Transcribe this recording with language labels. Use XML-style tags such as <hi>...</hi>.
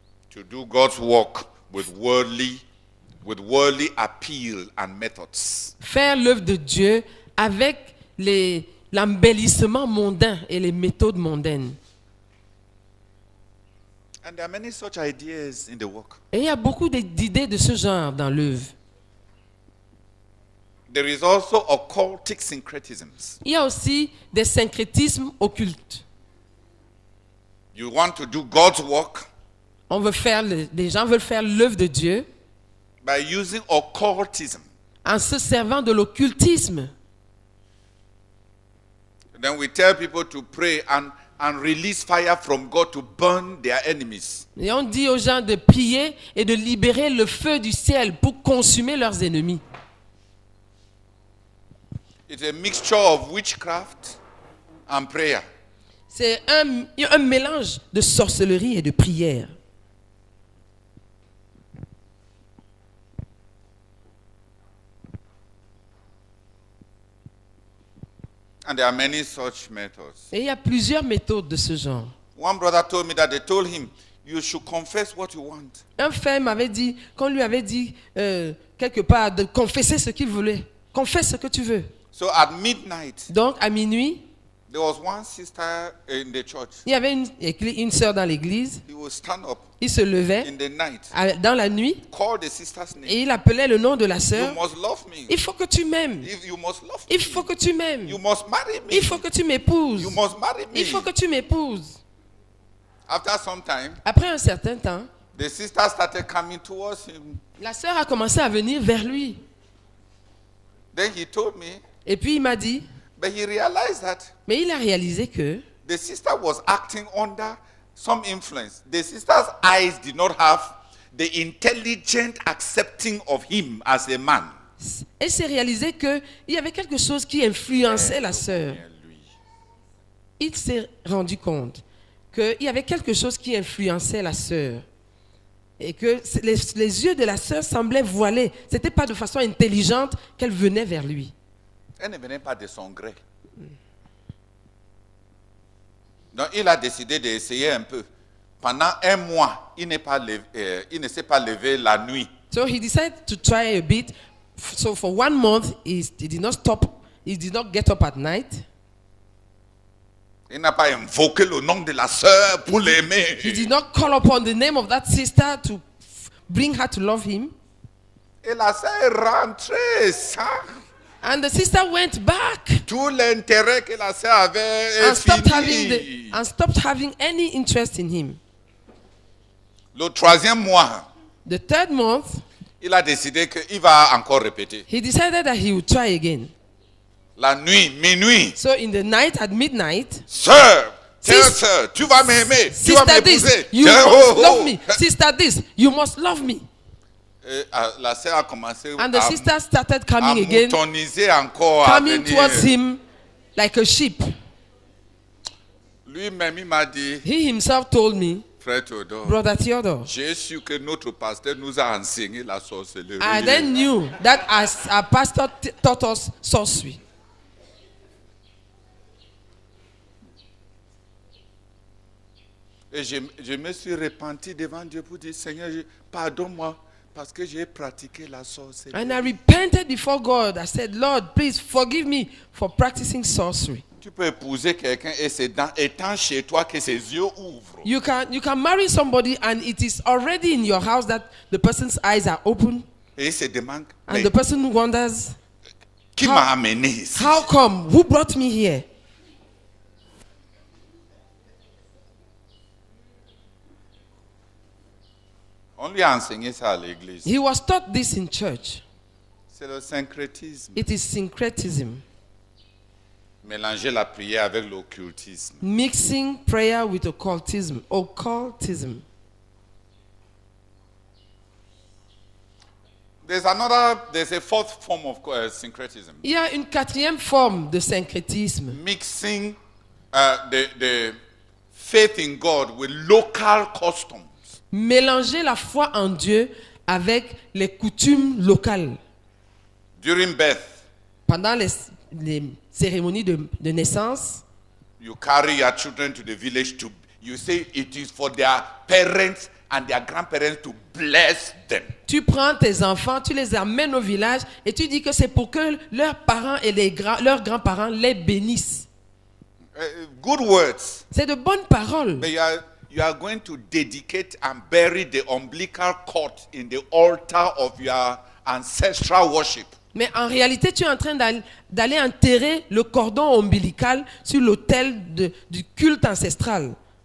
<en>To do God's work with worldly appeal and methods.</en> <fr>Faire l'œuvre de Dieu avec l'embellissement mondain et les méthodes mondaines.</fr> <en>And there are many such ideas in the work.</en> <fr>Et il y a beaucoup d'idées de ce genre dans l'œuvre.</fr> <en>There is also occultic syncretisms.</en> <fr>Il y a aussi des syncrétismes occultes.</fr> <en>You want to do God's work</en> <fr>Les gens veulent faire l'œuvre de Dieu</fr> <en>by using occultism.</en> <fr>en se servant de l'occultisme.</fr> <en>Then we tell people to pray and release fire from God to burn their enemies.</en> <fr>Et on dit aux gens de prier et de libérer le feu du ciel pour consumer leurs ennemis.</fr> <en>It's a mixture of witchcraft and prayer.</en> <fr>C'est un mélange de sorcellerie et de prière.</fr> <en>And there are many such methods.</en> <fr>Et il y a plusieurs méthodes de ce genre.</fr> <en>One brother told me that they told him, you should confess what you want.</en> <fr>Un frère m'avait dit, qu'on lui avait dit quelque part de confesser ce qu'il voulait. Confesse ce que tu veux.</fr> <en>So at midnight,</en> <fr>Donc à minuit,</fr> <en>there was one sister in the church.</en> <fr>il y avait une sœur dans l'église.</fr> <en>He would stand up</en> <fr>Il se levait</fr> <en>in the night,</en> <fr>dans la nuit</fr> <en>call the sister's name.</en> <fr>et il appelait le nom de la</fr> <en>You</en> <fr>sœur.</fr> <en>must love me.</en> <fr>Il faut que tu m'aimes.</fr> <en>You must love</en> <fr>Il</fr> <en>me.</en> <fr>faut que tu m'aimes.</fr> <en>You must marry me.</en> <fr>Il faut que tu m'épouses.</fr> <en>You must marry me.</en> <fr>Il faut que tu m'épouses.</fr> <en>After some time,</en> <fr>Après un certain temps,</fr> <en>the sister started coming towards him.</en> <fr>la sœur a commencé à venir vers lui.</fr> <en>Then he told me,</en> <fr>Et puis il m'a dit,</fr> <en>but he realized that</en> <fr>mais il a réalisé que</fr> <en>the sister was acting under some influence. The sister's eyes did not have the intelligent accepting of him as a man.</en> <fr>elle s'est réalisé qu'il y avait quelque chose qui influençait la sœur. Il s'est rendu compte qu'il y avait quelque chose qui influençait la sœur. Et que les yeux de la sœur semblaient voilés. Ce n'était pas de façon intelligente qu'elle venait vers lui. Elle ne venait pas de son gré. Donc il a décidé d'essayer un peu. Pendant un mois, il ne s'est pas levé la nuit.</fr> <en>So he decided to try a bit. So for 1 month, he did not stop. He did not get up at night.</en> <fr>Il n'a pas invoqué le nom de la sœur pour l'aimer.</fr> <en>He did not call upon the name of that sister to bring her to love him.</en> <fr>Et la sœur est rentrée sans</fr> <en>And the sister went back</en> <fr>tout l'intérêt que la sœur avait</fr> <en>and</en> <fr>fini.</fr> <en>stopped having any interest in him.</en> <fr>Le 3e mois,</fr> <en>The 3rd month,</en> <fr>il a décidé qu'il va encore répéter.</fr> <en>he decided that he would try again.</en> <fr>La nuit, minuit.</fr> <en>So in the night, at midnight,</en> <fr>Sœur,</fr> <en>tell Sis-</en> <fr>sœur, tu vas m'aimer, tu vas</fr> <en>sister this,</en> <fr>m'épouser.</fr> <en>you</en> <fr>Tiens,</fr> <en>must love me. Sister this, you must love me.</en> <fr>Et, la sœur a commencé</fr> <en>And the</en> <fr>à</fr> <en>sister started</en> <fr>à</fr> <en>coming again,</en> <fr>moutoniser encore, à</fr> <en>coming</en> <fr>venir.</fr> <en>towards him like a sheep.</en> <fr>Lui-même, il m'a dit,</fr> <en>He himself told me,</en> <fr>frère Théodore,</fr> <en>Brother Theodore,</en> <fr>j'ai su que notre pasteur nous a enseigné la sorcellerie.</fr> <en>I then knew that as our pastor taught us sorcery.</en> <fr>Et je me suis repenti devant Dieu pour dire, Seigneur, pardonne-moi, parce que j'ai pratiqué la sorcellerie.</fr> <en>And I repented before God. I said, Lord, please forgive me for practicing sorcery.</en> <fr>Tu peux épouser quelqu'un et c'est dans étant chez toi que ses yeux ouvrent.</fr> <en>You can marry somebody and it is already in your house that the person's eyes are open</en> <fr>Et il se demande,</fr> <en>and</en> <fr>mais</fr> <en>the person wonders,</en> <fr>qui m'a amené ici?</fr> <en>how come? Who brought me here?</en> <fr>On lui a enseigné ça à l'église.</fr> <en>He was taught this in church.</en> <fr>C'est le syncrétisme.</fr> <en>It is syncretism.</en> <fr>Mélanger la prière avec l'occultisme.</fr> <en>Mixing prayer with occultism. Occultism. There's a fourth form of syncretism.</en> <fr>Il y a une quatrième forme de syncrétisme.</fr> <en>Mixing the faith in God with local customs.</en> <fr>Mélanger la foi en Dieu avec les coutumes locales.</fr> <en>During birth,</en> <fr>Pendant les cérémonies de naissance,</fr> <en>you carry your children to the village you say it is for their parents and their grandparents to bless them.</en> <fr>tu prends tes enfants, tu les amènes au village et tu dis que c'est pour que leurs parents et leurs grands-parents les bénissent.</fr> <en>Good words.</en> <fr>C'est de bonnes paroles.</fr> <en>But you are going to dedicate and bury the umbilical cord in the altar of your ancestral worship.</en> <fr>Mais en réalité, tu es en train d'aller enterrer le cordon ombilical sur l'autel du culte ancestral.</fr>